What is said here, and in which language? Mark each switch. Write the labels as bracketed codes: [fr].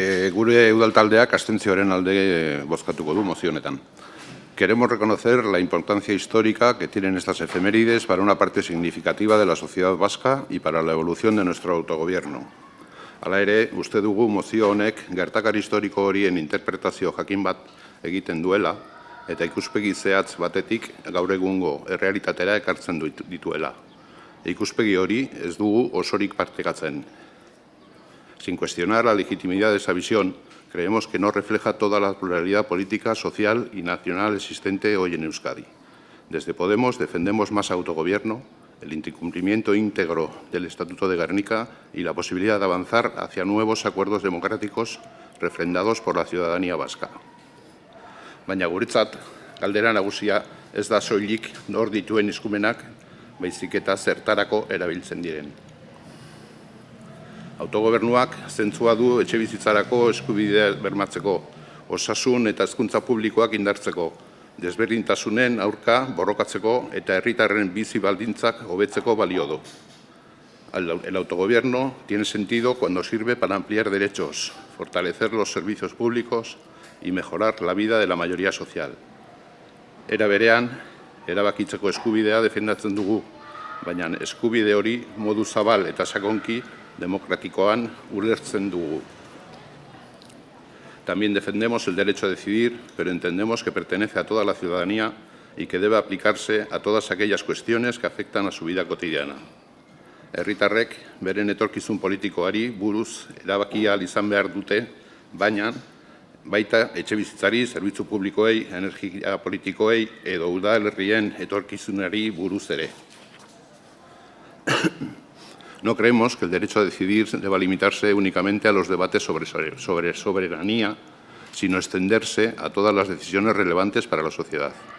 [eu] Gure udaltaldeak abstentzioaren alde bozkatuko du mozio honetan. [es] Queremos reconocer la importancia histórica que tienen estas efemérides para una parte significativa de la sociedad vasca y para la evolución de nuestro autogobierno. [eu] Hala ere, uste dugu mozio honek gertakari historiko horien interpretazio jakin bat egiten duela eta ikuspegi zehatz batetik gaur egungo errealitatera ekartzen dituela. Ikuspegi hori ez dugu osorik partekatzen. [es] Sin cuestionar la legitimidad de esa visión, creemos que no refleja toda la pluralidad política, social y nacional existente hoy en Euskadi. Desde Podemos defendemos más autogobierno, el incumplimiento íntegro del Estatuto de Gernika y la posibilidad de avanzar hacia nuevos acuerdos democráticos refrendados por la ciudadanía vasca. [eu] Baina guretzat, galdera nagusia ez da soilik nor dituen eskumenak, baizik eta zertarako erabiltzen diren. Autogobernuak zentzua du etxebizitzarako eskubidea bermatzeko, osasun eta hezkuntza publikoak indartzeko, desberdintasunen aurka borrokatzeko eta herritarren bizi baldintzak hobetzeko balio du. [es] El autogobierno tiene sentido cuando sirve para ampliar derechos, fortalecer los servicios públicos y mejorar la vida de la mayoría social. [eu] Era berean, erabakitzeko eskubidea defendatzen dugu, baina eskubide hori modu zabal eta sakonki demokratikoan ulertzen dugu. [es] También defendemos el derecho a decidir, pero entendemos que pertenece a toda la ciudadanía y que debe aplicarse a todas aquellas cuestiones que afectan a su vida cotidiana. [eu] Herritarrek beren etorkizun politikoari buruz erabakia izan behar dute, baina baita etxebizitzari, zerbitzu publikoei, energia politikoei edo udalerrien etorkizunari buruz ere. [es] No creemos que el derecho a decidir deba limitarse únicamente a los debates sobre soberanía, sino extenderse a todas las decisiones relevantes para la sociedad.